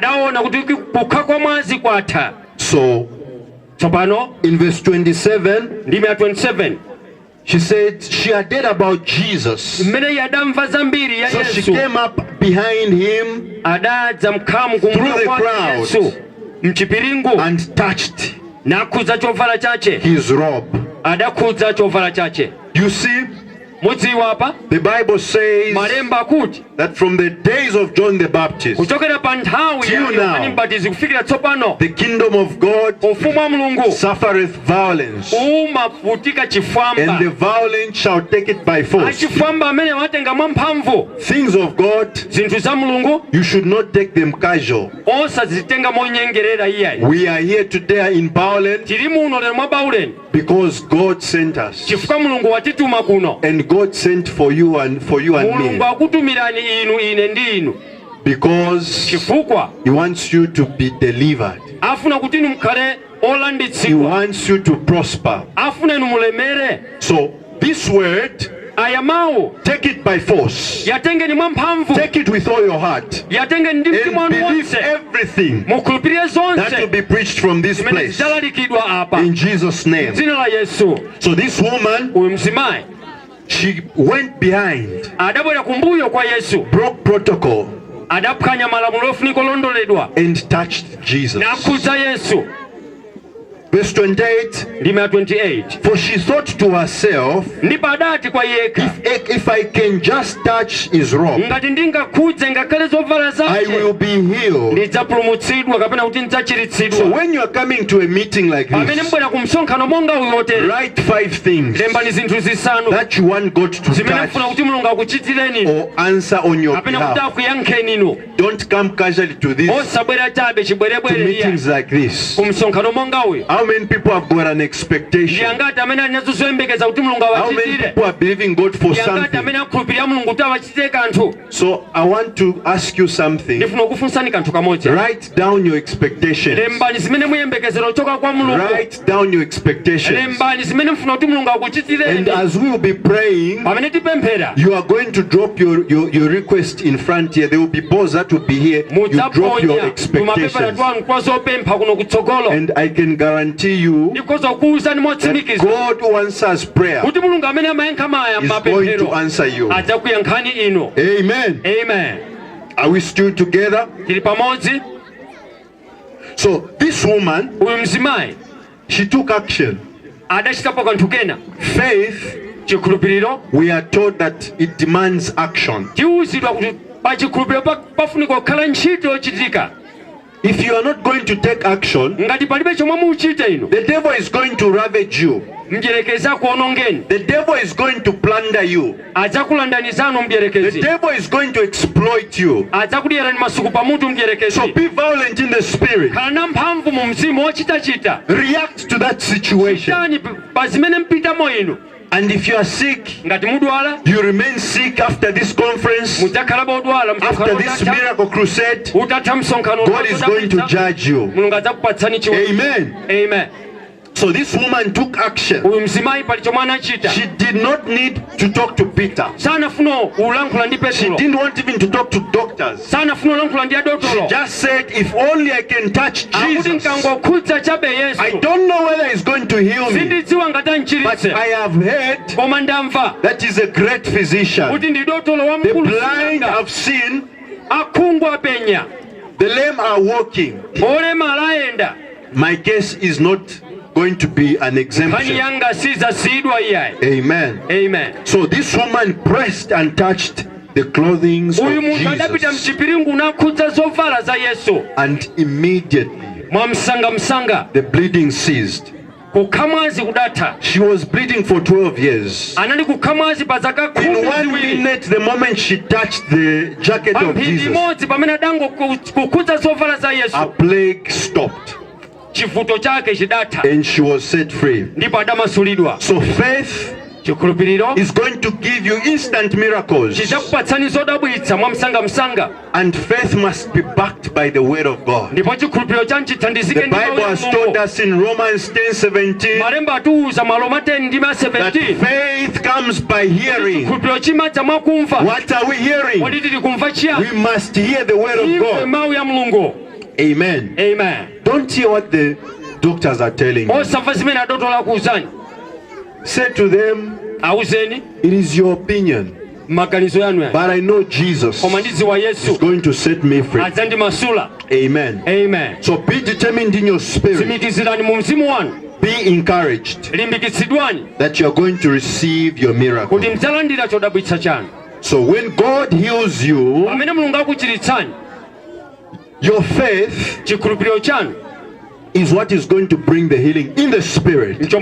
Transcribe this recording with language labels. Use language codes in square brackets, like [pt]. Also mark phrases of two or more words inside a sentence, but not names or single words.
[en] So in verse 27, she said she had heard about Jesus. So she came up behind him through the crowd and touched his robe. You see, [ny] mudziwa apa [en] The Bible says [ny] malemba akuti [en] that from the days of John the Baptist, [ny] kuchokera pa nthawi ya Yohane Mbatizi kufikira tsopano [en] the kingdom of God [ny] ufumu wa Mulungu [en] suffereth violence, [ny] umavutika chifwamba, [en] and the violent shall take it by force. [ny] achifwamba amene watenga mwamphamvu. [en] Things of God, [ny] Zinthu za Mulungu [en] you should not take them casual. [ny] osazitenga monyengerera iyayi. [en] We are here today in Bowland [ny] Tili muno lero mwa Baulen [en] because God sent us, [ny] chifukwa Mulungu watituma kuno. [en] and God sent for you and [ny] Mulungu [en] me, [ny] akutumirani inu ine ndi inu [en] because [ny] chifukwa [en] He wants you to be delivered. [ny] afuna kuti inu mukhale [en] He [ny] olanditsidwa, [en] wants you to prosper. [ny] afuna inu mulemere. [en] So this word, [ny] Aya mawu [en] take it by force. [ny] yatengeni mwamphamvu, [en] Take it with all your heart [ny] yatengeni ndi mtima [en] and [ny] wanu [en] believe [ny] wonse, [en] everything [ny] mukhulupirire [en] that will [ny] zonse [en] be preached from this [ny] zimene [en] place [ny] zidzalalikidwa apa [en] in Jesus' name. [ny] dzina la Yesu. [en] So this woman, [ny] Uyu mzimayi [en] she went behind, [ny] adabwera kumbuyo kwa Yesu, [en] broke protocol, [ny] adaphwanya malamulo ofunika olondoledwa [en] and touched Jesus. [ny] nakhudza Yesu. [en] Verse 28, [ny] Ndime ya 28 [en] for she thought to herself, [ny] ndipo adati kwa yekha, [en] if I can just touch his robe, [ny] ngati ndingakhudze ngakhale zovala [en] I will [ny] zake [en] be healed. [ny] ndidzapulumutsidwa kapena kuti [en] So [ny] ndidzachiritsidwa. [en] when you are coming to a meeting like [ny] Pamene [en] this, [ny] mbwera ku msonkhano monga uyu wotere, [en] write 5 things [ny] lembani zinthu zisanu [en] that you want God to [ny] zimene mfuna [en] touch [ny] kuti Mulungu akuchitireni [en] or answer on your [ny] kapena kuti [en] behalf. [ny] akuyankheni inu. [en] Don't come casually to this, [ny] Osabwera chabe [en] to [ny] chibwerebwere iya [en] meetings like this. [ny] ku msonkhano monga uyu. [en] How many people have got an expectation? [ny] Ndiyangati amene ali nazo zoyembekeza kuti Mulungu [en] How many [ny] awachitire. [en] people are believing God for [ny] Ndiyangati [en] something? [ny] amene akhulupirira Mulungu kuti awachitire kanthu. [en] So I want to ask you something. [ny] Ndifuna kufunsani kanthu kamodzi. [en] Write down your expectations. [ny] Lembani zimene muyembekezera kuchoka kwa Mulungu. [en] Write down your expectations. [ny] Lembani zimene mfuna kuti Mulungu akuchitireni. [en] And as we will be praying, [ny] Pamene tipemphera [en] you are going to drop your request in front here. There will be boys that will be here. You drop your [ny] mudzaponya tumapepera [en] expectations. [ny] twanu kwa zopempha kuno kutsogolo. [en] And I can guarantee you [ny] Ndikoza kuwuzani [en] that [ny] motsimikiza [en] God who answers prayer [ny] kuti Mulungu amene amayankha maya [en] is going to [ny] mapemphero [en] answer you. [ny] adzakuyankhani inu. [en] Amen. [ny] Amen. [en] Are we still together? [ny] Tili pamodzi. [en] So this woman, [ny] Uyu mzimayi [en] she took action. [ny] adachitapo kanthu kena. [en] Faith, [ny] Chikhulupiriro [en] we are told that it demands action. [ny] tiwuzidwa kuti pa chikhulupiriro pafunika kukhala ntchito yochitika. [en] If you are not going to take action, [ny] Ngati palibe chomwe muchite inu, [en] the devil is going to ravage you. [ny] mdierekezi akuonongeni, [en] The devil is going to plunder you. [ny] adzakulandanizanu [en] The [ny] mdierekezi, [en] devil is going to exploit you. [ny] adzakudyerani masuku pamutu [en] So [ny] mdierekezi. [en] be violent in the spirit. [ny] Khala na mphamvu mu mzimu wochitachita. [en] React to that situation. [ny] Chitani pa zimene mpitamo inu. [en] And if you are sick, [ny] Ngati mudwala, [en] you remain sick after this conference, [ny] mudzakhala bodwala [en] after [ny] msonkhano [en] this [ny] utatha. [en] miracle crusade. [ny] Utatha msonkhano [en] God is going to judge you. [ny] Mulungu adzakupatsani chiweruzo. [en] Amen. [ny] Amen. [en] So this woman took action. [ny] Uyu mzimayi pali chomwe anachita. [en] She did not need to talk to Peter. [ny] Sanafuna ulankhula ndi [en] She [ny] Petro. [en] didn't want even to talk to doctors. [ny] Sanafuna ulankhula ndi [en] She [ny] adotolo. [en] just said, if only I can touch [ny] Akuti [en] Jesus. [ny] nkangokhudza chabe [en] I [ny] Yesu. [en] don't know whether he's going to heal me, [ny] Sindidziwa ngati [en] but [ny] anchiritse. [en] I have heard [ny] Koma ndamva [en] that he's a great physician. [ny] kuti ndi dotolo [en] The [ny] wamkulu [en] blind [ny] sing'anga. [en] have seen, [ny] Akhungu apenya. [en] the lame are walking. [ny] Olemala ayenda. [en] My case is not going to be an [ny] Nkhani [en] exemption. [ny] yanga sizasiyidwa iyayi. [en] Amen. [ny] Amen. [en] So this woman pressed and touched the clothing of [ny] Uyu munthu adapita [en] Jesus, [ny] mchipiringu nakhudza zovala za Yesu. [en] and immediately [ny] Mwamsanga [en] the bleeding ceased. [ny] kukhamwazi kudatha. [en] She was bleeding for 12 years. [ny] Anali kukhamwazi pa zaka [en] In [ny] khumi [en] 1 [ny] ziwiri. [en] minute, the moment she touched the jacket of [ny] Pamphindi [en] Jesus, [ny] imodzi pamene adango kukhudza zovala za [en] a [ny] Yesu, [en] plague stopped [ny] chivuto chake chidatha [en] and she was set free. [ny] ndipo adamasulidwa. [en] So faith [ny] Chikhulupiriro [en] is going to give you instant miracles, [ny] chidzakupatsani zodabwitsa mwamsangamsanga, [en] and faith must be backed by the word of God. [ny] ndipo chikhulupiriro chanu chithandizike [en] The [ny] ndi mawu [en] Bible [ny] ya [en] has told [ny] Mulungu. [en] us in Romans 10:17 [ny] Malemba atiwuza Maroma 10 ndi [en] that [ny] 17 [en] faith comes by hearing. [ny] chikhulupiriro chimadza mwakumva. [en] What are we hearing? [ny] Kodi tili kumva chiyani? [en] We must hear the word of [ny] Imve [en] God. [ny] mawu ya Mulungu. [en] Amen. [ny] Amen. [en] Don't hear what the doctors are telling you. [ny] Osamva zimene adotola akuwuzani. [en] Say to them, [ny] Awuzeni [en] it is your opinion, [ny] maganizo yanu ya. [en] but I know Jesus [ny] Koma ndidziwa [en] is [ny] Yesu [en] going to set me free. [ny] adzandimasula. [en] Amen. [ny] Amen. [en] So be determined in your spirit [ny] Tsimikizirani mu mzimu wanu [en] Be encouraged that you are going to receive your miracle. So when God heals you, your faith is what is going to bring the healing in the spirit.